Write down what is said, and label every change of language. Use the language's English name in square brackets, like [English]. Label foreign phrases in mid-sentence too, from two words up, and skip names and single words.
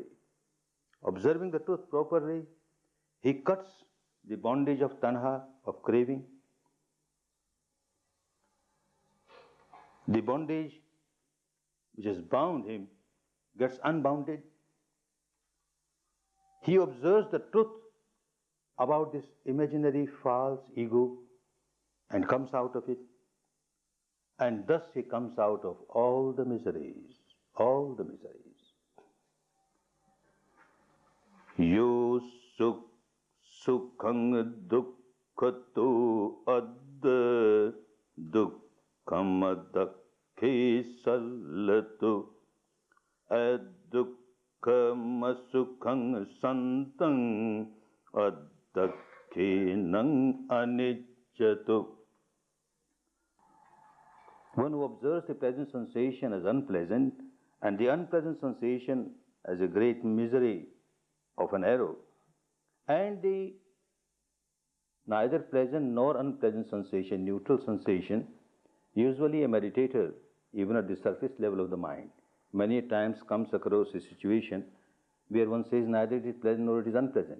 [English] Observing the truth properly, he cuts the bondage of tanha, of craving, the bondage which has bound him gets unbounded. He observes the truth about this imaginary false ego and comes out of it, and thus he comes out of all the miseries, all the miseries. [Pali] Yo sukh sukhang dukkhato ad dukkham dakhe sallatu ad dukkham sukhang santang ad dakhe nang anicchatu. [English] One who observes the pleasant sensation as unpleasant and the unpleasant sensation as a great misery of an arrow, and the neither pleasant nor unpleasant sensation, neutral sensation, usually a meditator, even at the surface level of the mind, many times comes across a situation where one says neither it is pleasant nor it is unpleasant.